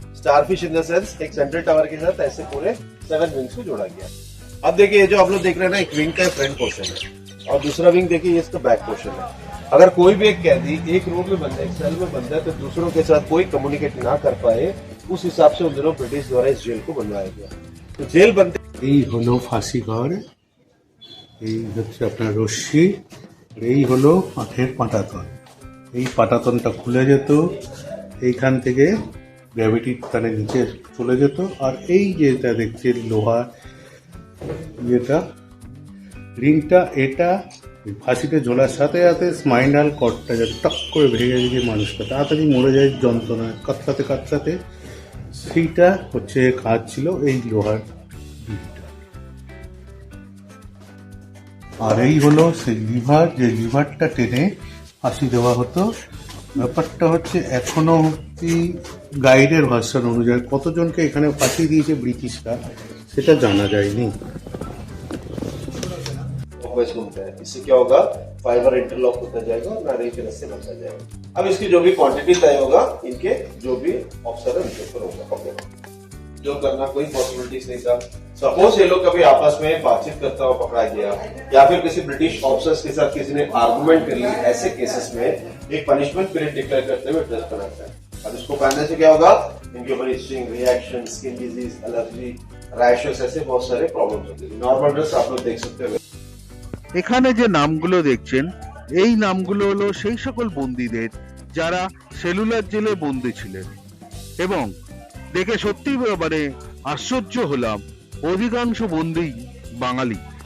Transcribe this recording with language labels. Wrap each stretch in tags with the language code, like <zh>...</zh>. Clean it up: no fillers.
<hi>Starfish in the sense एक central tower के साथ ऐसे पूरे 7 विंग्स को जोड़ा गया। अब देखिए ये जो आप लोग देख रहे हैं ना, एक विंग का फ्रंट पोर्शन है और दूसरा विंग देखिए ये इसका बैक पोर्शन है। अगर कोई भी एक कैदी एक रूम में बंद है, एक सेल में बंद है, तो दूसरों के साथ कोई कम्युनिकेट ना कर पाए, उस हिसाब से उन दिनों ब्रिटिश द्वारा इस जेल को बनवाया गया। तो जेल बनते</hi> <bn>এই হলো ফাঁসি ঘর, এই হচ্ছে আপনার রশ্মি, এই হলো কাঠের পাটাতন। এই পাটাতনটা খুলে যেত, এইখান থেকে গ্র্যাভিটির টানে নিচে চলে যেত। আর এই যেটা দেখছেন লোহা যেটা রিংটা, এটা ফাঁসিতে ঝোলার সাথে সাথে স্পাইনাল কর্ডটা যাতে টক করে ভেঙে গিয়ে মানুষটা তাড়াতাড়ি মরে যায় যন্ত্রণায় কাতরাতে কাতরাতে, সেইটা হচ্ছে কাজ ছিল এই লোহার রিংটা। আর এই হলো সেই লিভার, যে লিভারটা টেনে ফাঁসি দেওয়া হতো। ব্যাপারটা হচ্ছে এখনো অব্দি গাইডের ভার্সন অনুযায়ী কতজনকে এখানে ফাঁসি দিয়েছে ব্রিটিশরা সেটা জানা যায়নি।</bn> <hi>घूमता है, इससे क्या होगा, फाइबर इंटरलॉक होता जाएगा और नारियल के रस्से बनता जाएगा। अब इसकी जो भी क्वांटिटी तय होगा इनके जो भी ऑफिसर है उनके ऊपर होगा। ओके, जो करना कोई पॉसिबिलिटीज नहीं था। सपोज ये लोग कभी आपस में बातचीत करता हुआ पकड़ा गया या फिर किसी ब्रिटिश ऑफिसर्स के साथ किसी ने आर्गुमेंट कर ली, ऐसे केसेस में एक पनिशमेंट पीरियड डिक्लेयर करते हुए ड्रेस बनाता है। अब इसको पहनने से क्या होगा, इनके ऊपर etching, reaction, skin disease, allergy, rashes, ऐसे बहुत सारे प्रॉब्लम्स होते हैं। नॉर्मल ड्रेस आप लोग देख सकते हो।</hi> <bn>এখানে যে নামগুলো দেখছেন এই নামগুলো হলো সেই সকল বন্দীদের যারা সেলুলার জেলে বন্দী ছিলেন, এবং দেখে সত্যি মানে আশ্চর্য হলাম অধিকাংশ বন্দী বাঙালি।</bn>